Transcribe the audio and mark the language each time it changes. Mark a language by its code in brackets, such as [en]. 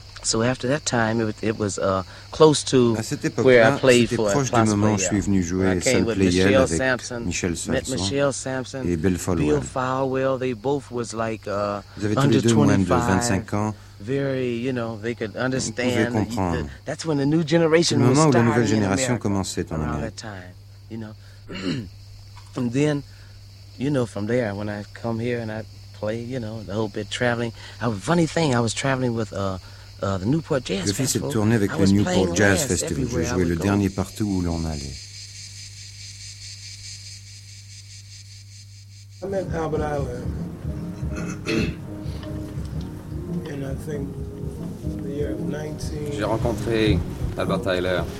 [en] So after that time, it was close to [fr] à cette époque-là, c'était proche du moment où je suis venu jouer à Saint Pleyel avec Michel Sampson, et Bill Falwell. [en] Bill Falwell, they both was like, [fr] ils avaient tous les deux moins de 25 ans. [en] Very, you know, they could understand. [fr] Ils pouvaient comprendre. [en] That's when the new generation [fr] le moment où la nouvelle génération commençait en Amérique. [en] That time, you know. And then, you know, from there, when I come here and I play, you know, the whole bit traveling. Funny thing, I was traveling with the Newport Jazz Festival. [fr] Je faisais tourner avec le Newport Jazz Festival. Je jouais le dernier partout où l'on allait. [en] I met Albert Island. And I think the year of 19. [fr] J'ai rencontré Albert Tyler.